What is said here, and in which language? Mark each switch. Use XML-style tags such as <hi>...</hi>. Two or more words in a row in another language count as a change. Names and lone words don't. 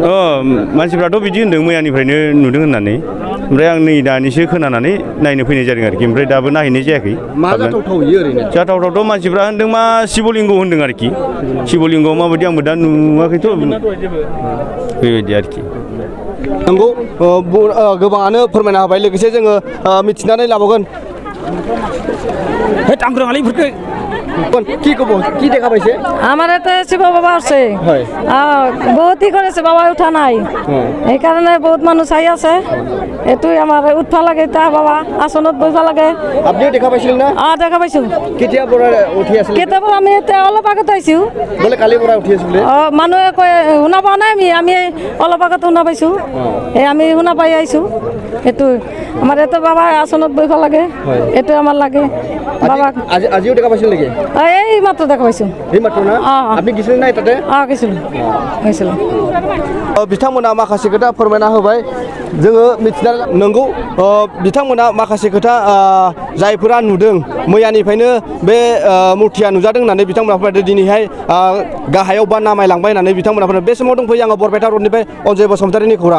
<brx>मानसिफ्राथ' बिदि होनदों मैयानिफ्रायनो नुदों होननानै ओमफ्राय आं नै दानिसो खोनानानै नायनो फैनाय जादों आरोखि ओमफ्राय दाबो नायहैनाय जायाखै मा जाथावथाव इयो ओरैनो जाथावथावथ' मानसिफ्रा होनदों मा शिबलिंग होनदों आरोखि शिबलिंगआव माबायदि आंबो दा नुवाखैथ' बेबायदि आरोखि नंगौ गोबाङानो फोरमायना होबाय लोगोसे जोङो मिथिनानै लाबावगोन</brx> <as>কি কব কি দেখা পাইছে আমার এতে শিব বাবা আছে হয় বহুত ই করেছে বাবা উঠা নাই এই কারণে বহুত মানুষ আই আছে এটুই আমার উঠবা লাগে তা বাবা আসনত বইবা লাগে আপনিও দেখা পাইছিল না দেখা পাইছো কেতিয়া পৰা উঠি আছিল কেতিয়াবা আমি এতে অলপ আগত আইছো বলে কালি পৰা উঠি আছিল মানুহে কয় শুনা পোৱা নাই আমি অলপ আগত শুনা পাইছো আমি শুনা পাই আইছো এটু আমার এতে বাবা আসনত বইবা লাগে এটু আমার লাগে বাবা আজিও দেখা পাইছিল নেকি এই মাত্র দেখা পাইছো এই মাত্র না আপনি গেছিলেন না তাতে গেছিল</as> <brx>बिथांमोना माखासे खोथा फोरमायना होबाय जोङो मिथिना नंगौ बिथांमोना माखासे खोथा जायफोरा नुदों मैयानिफ्रायनो बे मुर्तिया नुजादों होननानै बिथांमोना फोरमायदों दिनैहाय गाहायाव बा नामायलांबाय होननानै बिथांमोना फोरमायदों बे समाव दंफैयो आङो बरपेटा रडनिफ्राय अजय बसुमतारिनि खौरां</brx>